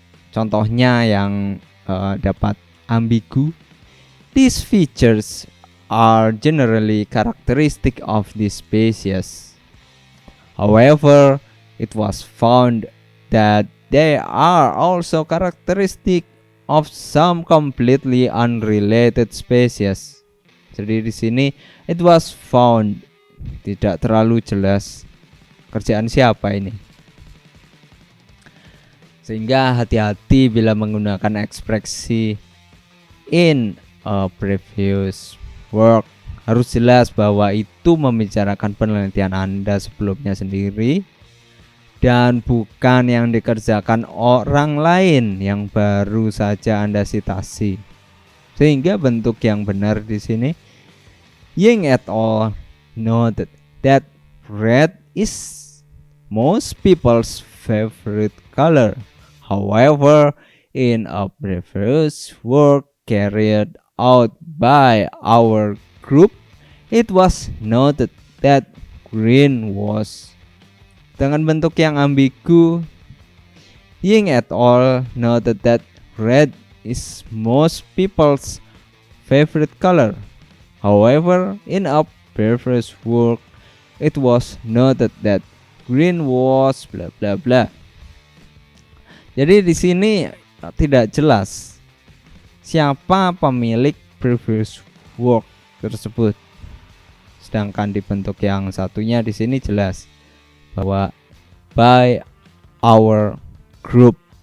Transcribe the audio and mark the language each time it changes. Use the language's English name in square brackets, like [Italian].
[Indonesian] Contohnya yang dapat ambigu. [English] These features are generally characteristic of this species. However, it was found that they are also characteristic of some completely unrelated species. [Indonesian] Jadi di sini [English] it was found, [Indonesian] tidak terlalu jelas kerjaan siapa ini. Sehingga hati-hati bila menggunakan ekspresi [English] in a previous work. [Indonesian] Harus jelas bahwa itu membicarakan penelitian Anda sebelumnya sendiri dan bukan yang dikerjakan orang lain yang baru saja Anda citasi. Sehingga bentuk yang benar di sini, Ying et al. [English] Noted that red is most people's favorite color. However, in a previous work carried out by our group, it was noted that green was. [Indonesian] Dengan bentuk yang ambigu, Ying et al. [English] Noted that red is most people's favorite color. However, in a previous work, it was noted that green was bla bla bla. [Indonesian] Jadi di sini tidak jelas siapa pemilik previous work tersebut. Sedangkan di bentuk yang satunya di sini jelas bahwa [English] by our group.